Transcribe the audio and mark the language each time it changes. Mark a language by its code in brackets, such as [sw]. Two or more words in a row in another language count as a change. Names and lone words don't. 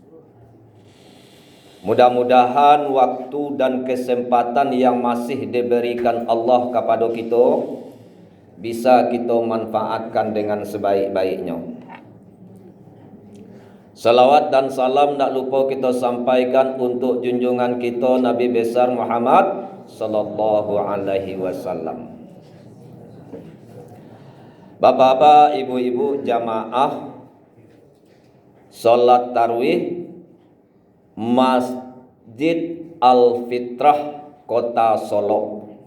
[id] Mudah-mudahan waktu dan kesempatan yang masih diberikan Allah kepada kita bisa kita manfaatkan dengan sebaik-baiknya. Salawat dan salam tak lupa kita sampaikan untuk junjungan kita Nabi besar Muhammad [ar] صلى الله عليه وسلم. [id] Bapak-bapak, ibu-ibu jamaah salat tarawih Masjid Al-Fitrah Kota Solo.